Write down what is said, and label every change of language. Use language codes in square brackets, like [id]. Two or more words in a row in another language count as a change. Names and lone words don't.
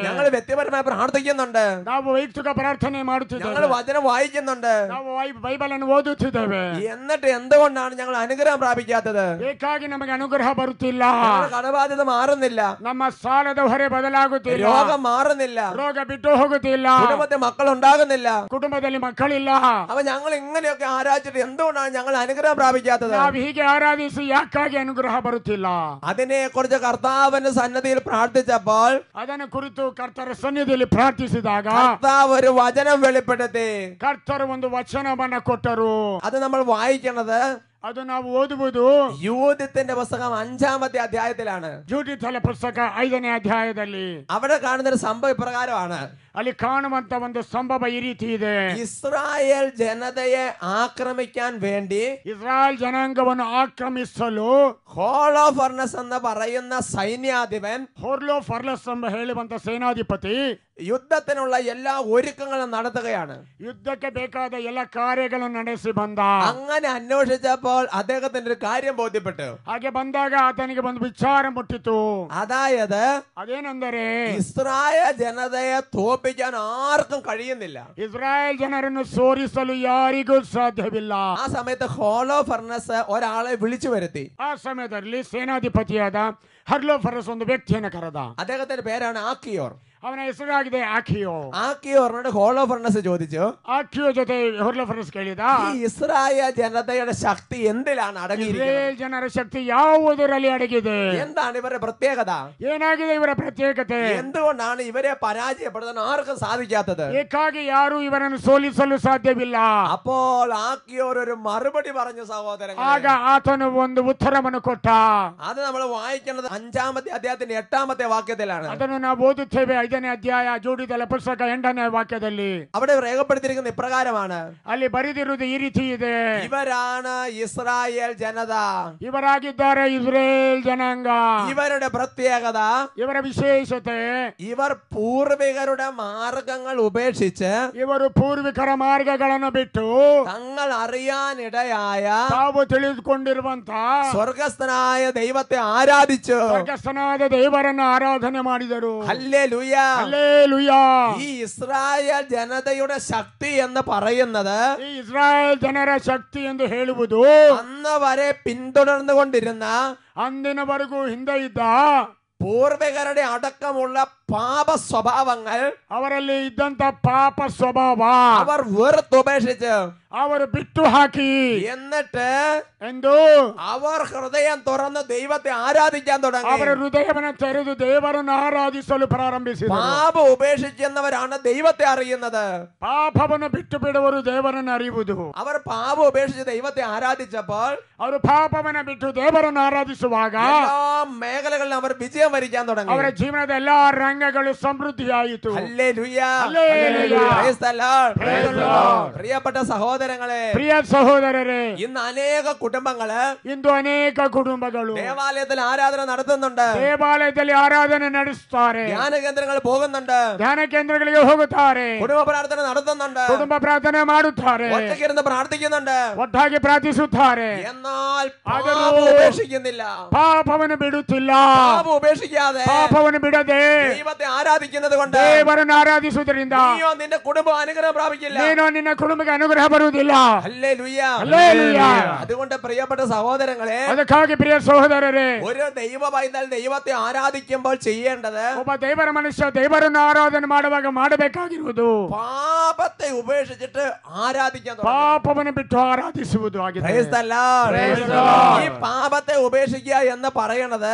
[ml] ഞങ്ങള് വ്യക്തിപരമായി പ്രാർത്ഥിക്കുന്നുണ്ട്, [kn] ನಾವು ವೈಯಕ್ತಿಕ ಪ್ರಾರ್ಥನೆ [ml] ഞങ്ങള് [kn] ಮಾಡುತ್ತಿದ್ದೇವೆ, [ml] വചനം വായിക്കുന്നുണ്ട്. [kn] ನಾವು ಬೈಬಲ್ ಅನ್ನು ಓದುತ್ತಿದ್ದೇವೆ. [ml] എന്നിട്ട് എന്തുകൊണ്ടാണ് ഞങ്ങൾ അനുഗ്രഹം പ്രാപിക്കാത്തത്? [kn] ಬೇಕಾಗಿ ನಮಗೆ ಅನುಗ್ರಹ ಬರುತ್ತಿಲ್ಲ, [ml] ഞങ്ങളുടെ കടബാധ്യത മാറുന്നില്ല, [kn] ನಮ್ಮ ಸಾಲದ ಹೊರೆ ಬದಲಾಗುತ್ತಿಲ್ಲ, [ml] രോഗം മാറുന്നില്ല, [kn] ರೋಗ ಬಿಟ್ಟು ಹೋಗುತ್ತಿಲ್ಲ, [ml] കുടുംബത്തിൽ മക്കൾ ഉണ്ടാകുന്നില്ല. [kn] ಕುಟುಂಬದಲ್ಲಿ ಮಕ್ಕಳಿಲ್ಲ. [ml] അപ്പൊ ഞങ്ങൾ ഇങ്ങനെയൊക്കെ ആരാധിച്ചിട്ട് എന്തുകൊണ്ടാണ് ഞങ്ങൾ അനുഗ്രഹം പ്രാപിക്കാത്തത്? [kn] ನಾವು ಹೀಗೆ ಆರಾಧಿಸಿ ಯಾಕಾಗಿ ಅನುಗ್ರಹ ಬರುತ್ತಿಲ್ಲ? [ml] അതിനെ കുറിച്ച് കർത്താവിന്റെ സന്നദ്ധിയിൽ പ്രാർത്ഥിച്ചപ്പോൾ [kn] ಅದನ್ನು ಕುರಿತು ಕರ್ತರ ಸನ್ನಿಧಿಯಲ್ಲಿ ಪ್ರಾರ್ಥಿಸಿದಾಗ [ml] കർത്താവ് ഒരു വചനം വെളിപ്പെടുത്തി. [kn] ಕರ್ತರು ಒಂದು ವಚನವನ್ನ ಕೊಟ್ಟರು. [ml] അത് നമ്മൾ വായിക്കണത് [kn] ಅದು ನಾವು ಓದುವುದು [ml] യൂദത്തിന്റെ പുസ്തകം 5ാമത്തെ അധ്യായത്തിലാണ്. [kn] ಜೂಡಿತಲ ಪುಸ್ತಕ 5ನೇ ಅಧ್ಯಾಯದಲ್ಲಿ. [ml] അവിടെ കാണുന്ന ഒരു സംഭവം ഇപ്രകാരമാണ്. [kn] ಅಲ್ಲಿ ಕಾಣುವಂತ ಒಂದು ಸಂಭವ ಈ ರೀತಿ ಇದೆ. [ml] ഇസ്രായേൽ ജനതയെ ആക്രമിക്കാൻ വേണ്ടി [kn] ಇಸ್ರಾಯೇಲ್ ಜನಾಂಗವನ್ನು ಆಕ್ರಮಿಸಲು [ml] ഹോളോഫർണസ് എന്ന് പറയുന്ന സൈന്യാധിപൻ, [kn] ಹೊರ್ಲೋ ಫರ್ಲಸ್ ಎಂಬ ಹೇಳುವಂತ ಸೇನಾಧಿಪತಿ [ml] യുദ്ധത്തിനുള്ള എല്ലാ ഒരുക്കങ്ങളും നടത്തുകയാണ്. [kn] ಯುದ್ಧಕ್ಕೆ ಬೇಕಾದ ಎಲ್ಲ ಕಾರ್ಯಗಳನ್ನು ನಡೆಸಿ ಬಂದ. [ml] അങ്ങനെ അന്വേഷിച്ചപ്പോൾ അദ്ദേഹത്തിന് ഒരു കാര്യം ബോധ്യപ്പെട്ടു. [kn] ಹಾಗೆ ಬಂದಾಗ ಆತನಿಗೆ ಒಂದು ವಿಚಾರ ಮುಟ್ಟಿತು. [ml] അതായത് [kn] ಅದೇನೆಂದರೆ, [ml] ഇസ്രായേൽ ജനതയെ തോൽപ്പിക്കാൻ ആർക്കും കഴിയുന്നില്ല. [kn] ಇಸ್ರಾಯೇಲ್ ಜನರನ್ನು ಸೋರಿಸಲು ಯಾರಿಗೂ ಸಾಧ್ಯವಿಲ್ಲ. [ml] ആ സമയത്ത് ഹോളോഫർണസ് ഒരാളെ വിളിച്ചു വരുത്തി. [kn] ಆ ಸಮಯದಲ್ಲಿ ಸೇನಾಧಿಪತಿಯಾದ ಹರ್ಲೋಫರಸ್ ಒಂದು ವ್ಯಕ್ತಿಯನ್ನು ಕರೆದ. [ml] അദ്ദേഹത്തിന്റെ പേരാണ് ആക്കിയോർ. [kn] ಅವನ ಹೆಸರಾಗಿದೆ ಆಖಿಯೋ. [ml] ആക്കിയോറിനോട് ഹോളോഫർണസ് ചോദിച്ചു, [kn] ಆಖಿಯೋ ಜೊತೆ ಹೊರ್ಲೋಫರಸ್ ಕೇಳಿದ, [ml] ഈ ഇസ്രായേൽ ജനതയുടെ ശക്തി എന്തിലാണ് അടങ്ങിയിരിക്കുന്നത്? [kn] ಇಸ್ರೇಲ್ ಜನರ ಶಕ್ತಿ ಯಾವುದರಲ್ಲಿ ಅಡಗಿದೆ? [ml] എന്താണ് ഇവരുടെ പ്രത്യേകത? [kn] ಏನಾಗಿದೆ ಇವರ ಪ್ರತ್ಯೇಕತೆ? [ml] എന്തുകൊണ്ടാണ് ഇവരെ പരാജയപ്പെടുത്താൻ ആർക്കും സാധിക്കാത്തത്? [kn] ಏಕಾಗಿ ಯಾರು ಇವರನ್ನು ಸೋಲಿಸಲು ಸಾಧ್ಯವಿಲ್ಲ. [ml] അപ്പോൾ ആക്കിയോർ ഒരു മറുപടി പറഞ്ഞു സഹോദരൻ. [kn] ಆಗ ಆತನು ಒಂದು ಉತ್ತರವನ್ನು ಕೊಟ್ಟ. [ml] അത് നമ്മൾ വായിക്കുന്നത് 5ാമത്തെ അധ്യായത്തിന്റെ 8ാമത്തെ വാക്യത്തിലാണ്. [kn] ಅದನ್ನು ನಾವು ಓದುತ್ತೇವೆ 5ನೇ ಅಧ್ಯಾಯ ಜೂಡಿತಲ ಪುಸ್ತಕ 8ನೇ ವಾಕ್ಯದಲ್ಲಿ. [ml] അവിടെ രേഖപ്പെടുത്തിയിരിക്കുന്ന ഇപ്രകാരമാണ്. [kn] ಅಲ್ಲಿ ಬರೆದಿರುವುದು ಈ ರೀತಿ ಇದೆ, [ml] ഇവരാണ് ഇസ്രായേൽ ജനത. [kn] ಇವರಾಗಿದ್ದಾರೆ ಇಸ್ರೇಲ್ ಜನಾಂಗ. [ml] ഇവരുടെ പ്രത്യേകത, [kn] ಇವರ ವಿಶೇಷತೆ, [ml] ഇവർ പൂർവികരുടെ മാർഗങ്ങൾ ഉപേക്ഷിച്ച് [kn] ಇವರು ಪೂರ್ವಿಕರ ಮಾರ್ಗಗಳನ್ನು ಬಿಟ್ಟು [ml] തങ്ങൾ അറിയാനിടയായ [kn] ತಾವು ತಿಳಿದುಕೊಂಡಿರುವಂತ [ml] സ്വർഗസ്ഥനായ ദൈവത്തെ ആരാധിച്ചു. [kn] ಸ್ವರ್ಗಸ್ಥನಾದ ದೇವರನ್ನು ಆರಾಧನೆ ಮಾಡಿದರು. [ml] ഹല്ലേലൂയ. [kn] ಹಲ್ಲೆಲೂಯಾ. [ml] ഈ ഇസ്രായേൽ ജനതയുടെ ശക്തി എന്ന് പറയുന്നത് [kn] ಈ ಇಸ್ರಾಯೇಲ್ ಜನರ ಶಕ್ತಿ ಎಂದು ಹೇಳುವುದು [ml] അന്ന് വരെ പിന്തുടർന്നുകൊണ്ടിരുന്ന [kn] ಅಂದಿನವರೆಗೂ ಹಿಂದೆ ಇದ್ದ [ml] പൂർവികരുടെ അടക്കമുള്ള പാപ സ്വഭാവങ്ങൾ [kn] ಅವರಲ್ಲಿ ಇದ್ದಂತ ಪಾಪ ಸ್ವಭಾವ [ml] അവർ വെറുത്തുപേക്ഷിച്ച് [kn] ಅವರು ಬಿಟ್ಟು ಹಾಕಿ [ml] എന്നിട്ട് [kn] ಎಂದು [ml] അവർ ഹൃദയം തുറന്ന് ദൈവത്തെ ആരാധിക്കാൻ തുടങ്ങി. [kn] ಅವರ ಹೃದಯವನ್ನು ತೆರೆದು ದೇವರನ್ನು ಆರಾಧಿಸಲು ಪ್ರಾರಂಭಿಸಿದರು. [ml] പാപം ഉപേക്ഷിക്കുന്നവരാണ് ദൈവത്തെ അറിയുന്നത്. [kn] ಪಾಪವನ್ನು ಬಿಟ್ಟು ಬಿಡುವರು ದೇವರನ್ನು അറിಯುವುದು. [ml] അവർ പാപം ഉപേക്ഷിച്ച് ദൈവത്തെ ആരാധിച്ചപ്പോൾ [kn] ಅವರು ಪಾಪವನ್ನು ಬಿಟ್ಟು ದೇವರನ್ನು ಆರಾಧಿಸುವಾಗ [ml] എല്ലാ മേഖലകളിലും അവർ വിജയം വരിക്കാൻ തുടങ്ങി. [kn] ಅವರ ಜೀವನದ ಎಲ್ಲಾ ರಂಗಗಳು ಸಮೃದ್ಧಿಯಾಯಿತು. [ml] ഹല്ലേലൂയ. ഹല്ലേലൂയ. [en] Praise the Lord. Praise the Lord. [ml] പ്രിയപ്പെട്ട സഹോദരങ്ങളെ, [kn] ಪ್ರಿಯ ಸಹೋದರರೇ, [ml] ഇന്ന് അനേക കുടുംബങ്ങള് [kn] ಇಂದು ಅನೇಕ ಕುಟುಂಬಗಳು [ml] ദേവാലയത്തിൽ ആരാധന നടത്തുന്നുണ്ട്. [kn] ದೇವಾಲಯದಲ್ಲಿ ಆರಾಧನೆ ನಡೆಸುತ್ತಾರೆ. [ml] ധ്യാന കേന്ദ്രങ്ങൾ പോകുന്നുണ്ട്. [kn] ಧ್ಯಾನ ಕೇಂದ್ರಗಳಿಗೆ ಹೋಗುತ್ತಾರೆ. [ml] കുടുംബ പ്രാർത്ഥന നടത്തുന്നുണ്ട്. [kn] ಕುಟುಂಬ ಪ್ರಾರ್ಥನೆ ಮಾಡುತ್ತಾರೆ. [ml] ഒറ്റയ്ക്കിരുന്ന് പ്രാർത്ഥിക്കുന്നുണ്ട്. [kn] ಒಟ್ಟಾಗಿ ಪ್ರಾರ್ಥಿಸುತ್ತಾರೆ. [ml] എന്നാൽ [kn] ಆದರೂ [ml] പാപം ഉപേക്ഷിക്കുന്നില്ല. [kn] ಪಾಪವನ್ನು ಬಿಡುತ್ತಿಲ್ಲ. [ml] പാപം ഉപേക്ഷിക്കാതെ [kn] ಪಾಪವನ್ನು ಬಿಡದೆ [ml] ദൈവത്തെ ആരാധിക്കുന്നത് കൊണ്ട് [kn] ದೇವರನ್ನು ಆರಾಧಿಸುವುದರಿಂದ [ml] നീയോ നിന്റെ കുടുംബം അനുഗ്രഹം പ്രാപിക്കില്ല. [kn] ನೀನು ನಿನ್ನ ಕುಟುಂಬಕ್ಕೆ ಅನುಗ್ರಹ ಬರುವುದಿಲ್ಲ. [ml] ഹല്ലേലൂയ. ഹല്ലേലൂയ. അതുകൊണ്ട് പ്രിയപ്പെട്ട സഹോദരങ്ങളെ, [kn] ಅದಕ್ಕಾಗಿ ಪ್ರಿಯ ಸಹೋದರರೇ, [ml] ഒരു ദൈവ പൈതൽ ദൈവത്തെ ആരാധിക്കുമ്പോൾ ചെയ്യേണ്ടത് [kn] ಒಬ್ಬ ದೇವರ ಮನುಷ್ಯ ದೇವರನ್ನು ಆರಾಧನೆ ಮಾಡುವಾಗ ಮಾಡಬೇಕಾಗಿರುವುದು [ml] പാപത്തെ ഉപേക്ഷിച്ചിട്ട് ആരാധിക്കാൻ തുടങ്ങുക. [kn] ಪಾಪವನ್ನು ಬಿಟ್ಟು ಆರಾಧಿಸುವುದು ಆಗಿದೆ. [en] Praise the Lord. Praise the Lord. [ml] ഈ പാപത്തെ ഉപേക്ഷിക്കുക എന്ന് പറയുന്നത്